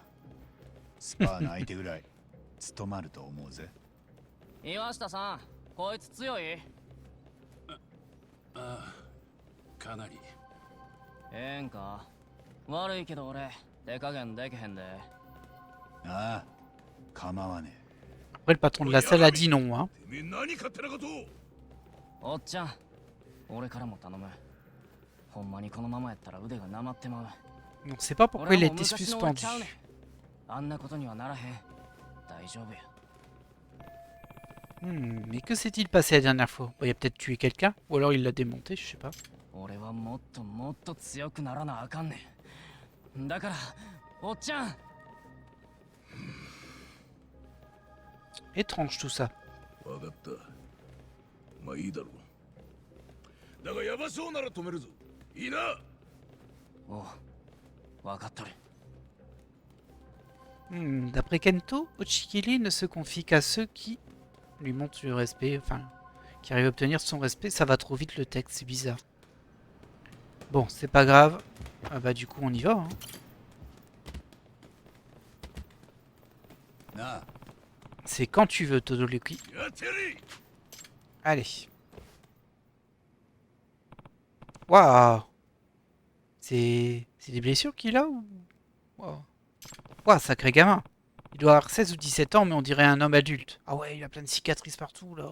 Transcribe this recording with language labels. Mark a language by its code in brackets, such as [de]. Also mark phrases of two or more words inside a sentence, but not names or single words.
[ja] スパーの相手ぐらい務まると思うぜ。岩下さん、こいつ強い？ああ、かなり。ええんか。悪いけど俺、手加減できへんで。ああ、構わね [fr] Après, le patron de la salle a dit non. Hein. [ja] てめえ何勝手なことを。おっちゃん、俺からも頼む。ほんまにこのままやったら腕がなまってまう。 [fr] On ne sait pas pourquoi il a été suspendu. [ja] あんなことにはならへん。大丈夫や。 [fr] Mais que s'est-il passé la dernière fois? Bon, il a peut-être tué quelqu'un, ou alors il l'a démonté, je sais pas. [ja] 俺はもっともっと強くならなあかんねん。だから、おっちゃん。 [fr] Étrange tout ça. [ja] わかった。まあいいだろう。だがヤバそうなら止めるぞ。いいな。おう、わかっとる。 [fr] D'après Kento, Ochikili ne se confie qu'à ceux qui lui montrent du respect, enfin, qui arrivent à obtenir son respect. Ça va trop vite le texte, c'est bizarre. Bon, c'est pas grave. Ah bah du coup on y va. Hein. [ja] なあ。 [fr] C'est quand tu veux, Todoroki. [ja] やってやれ。 [fr] Allez. Waouh. C'est des blessures qu'il a ou... Wow. Ouah, sacré gamin. Il doit avoir 16 ou 17 ans, mais on dirait un homme adulte. Ah ouais, il a plein de cicatrices partout, là.